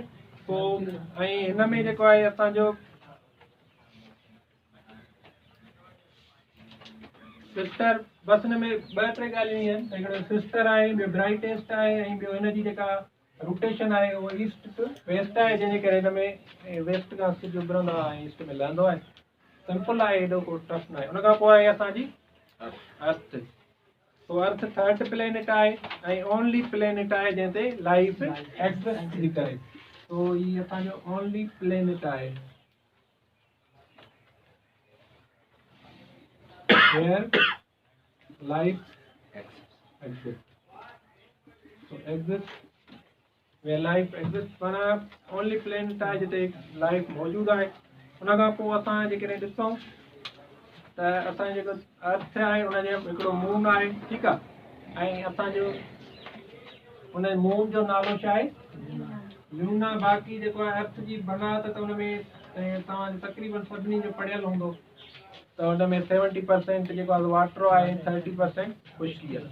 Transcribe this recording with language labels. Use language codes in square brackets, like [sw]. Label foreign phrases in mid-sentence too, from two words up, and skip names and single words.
[sd] पोइ ऐं हिन में जेको आहे असांजो सिस्टर बसि हिन में ॿ टे ॻाल्हियूं आहिनि हिकिड़ो सिस्टर आहे ॿियो ब्राइटेस्ट आहे ऐं ॿियो हिन जी जेका रोटेशन आहे उहो [en] east to west [sd] आहे जंहिंजे करे हिन में वेस्ट खां सिज उभरंदो आहे ऐं ईस्ट में लहंदो आहे सिंपल आहे हेॾो को टफ न आहे। उन खां पोइ आहे असांजी अर्थ तो अर्थ [en] third planet [sd] आहे ऐं [en] only planet [sd] आहे जंहिं ते [en] life exist [sd] थी करे तो हीअ असांजो [en] only planet [sd] आहे [en] where life exists so exist where life exists [sd] माना [en] only planet [sd] आहे जिते लाइफ मौजूदु आहे। उन खां पोइ असां जेकॾहिं ॾिसूं त असांजो जेको अर्थ आहे उनजो हिकिड़ो मून आहे ठीकु आहे ऐं असांजो उन मून जो नालो छा आहे लूना। बाक़ी जेको आहे अर्थ जी बनावट त उन में तव्हां तक़रीबन सभिनी जो पढ़ियल हूंदो त हुन में 70% जेको आहे वाटर आहे 30% खुश्की आहे।